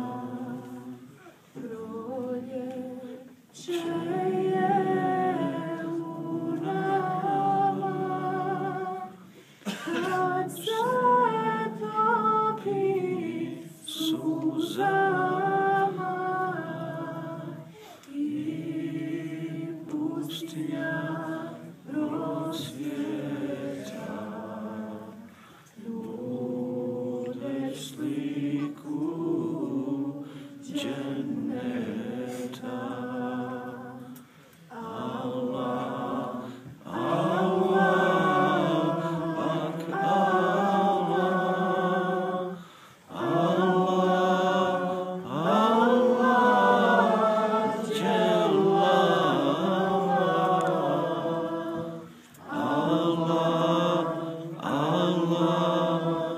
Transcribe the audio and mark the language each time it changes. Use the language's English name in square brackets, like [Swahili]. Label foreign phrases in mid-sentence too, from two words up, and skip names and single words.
[Bosnian] Proljeće je u nama, kad se topi suzama i pustinja prosvjeta. Nude sliku dženneta. Allah, Allah, ak Allah, Allah, Allah, [Arabic] جل الله, [Bosnian] Allah,